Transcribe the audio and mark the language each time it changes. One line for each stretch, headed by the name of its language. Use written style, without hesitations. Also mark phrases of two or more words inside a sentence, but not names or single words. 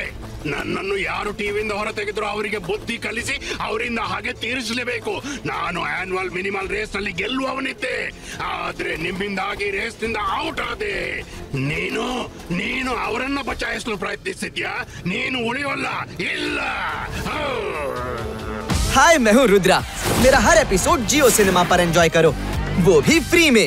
Kannada: ನನ್ನನ್ನು ಯಾರು ಟಿವಿಯಿಂದ ಹೊರ ತೆಗೆದ್ರು ಅವರಿಗೆ ಬುದ್ಧಿ ಕಲಿಸಿ ಅವರಿಂದ ಹಾಗೆ ತೀರಿಸಲೇಬೇಕು. ನಾನು ಆನ್ಯುವಲ್ ಮಿನಿಮಲ್ ರೇಸ್ ನಲ್ಲಿ ಗೆಲ್ಲುವವನಿದ್ದೆ, ಆದ್ರೆ ನಿಮ್ಮಿಂದಾಗಿ ರೇಸ್ ನಿಂದ ಔಟ್ ಆದೆ. ನೀನು ಅವರನ್ನ ಬಚಾಯಿಸಲು ಪ್ರಯತ್ನಿಸಿದ್ಯಾ? ನೀನು ಉಳಿಯೋಲ್ಲ, ಇಲ್ಲ.
Hindi: हाय, मैं हूँ रुद्रा। मेरा हर एपिसोड जियो सिनेमा पर एंजॉय करो, वो भी फ्री में।